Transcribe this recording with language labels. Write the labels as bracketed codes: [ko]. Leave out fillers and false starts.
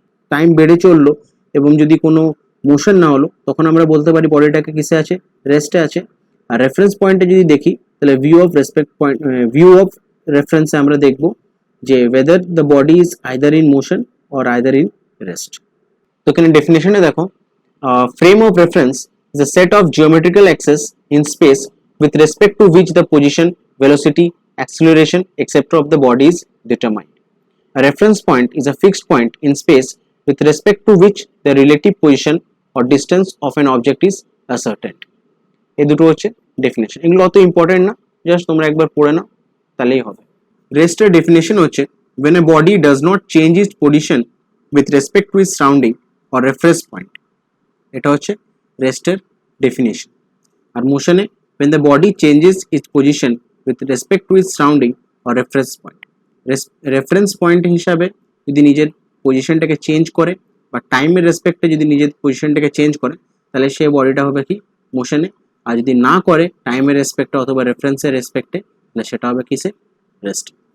[bn] Time বেড়ে চললো এবং যদি কোনো মোশন না হলো তখন আমরা বলতে পারি বডিটাকে কিসে আছে, রেস্টে আছে। আর রেফারেন্স পয়েন্টে যদি দেখি তাহলে ভিউ অফ রেফারেন্সে আমরা দেখব যে [en] Whether the body is either in motion or either in rest. [bn] তো এখানে ডেফিনেশনে দেখো, [en] frame of reference is a set of geometrical axes in space with respect to which the position, velocity, acceleration, etc. of the body is determined. A reference point is a fixed point in space with respect to which the relative position or distance of an object is ascertained. [bn] এই দুটো হচ্ছে definition. এগুলো অত important না, just তোমরা একবার পড়ে নাও তাহলেই হবে। রেস্টের ডেফিনেশন হচ্ছে [en] when a body does not change its position with respect to its surrounding or reference point, [bn] এটা হচ্ছে রেস্টের definition. আর মোশনে [en] when the body changes its position with respect to its surrounding or reference point, [bn] reference point হিসাবে যদি নিজের পজিশনটাকে change করে বা টাইমের রেসপেক্টে যদি নিজের পজিশনটাকে চেঞ্জ করে তাহলে সে বডিটা হবে কি মোশনে, আর যদি না করে টাইমের রেসপেক্টে অথবা রেফারেন্সের রেসপেক্টে তাহলে সেটা হবে কিসে রেস্ট।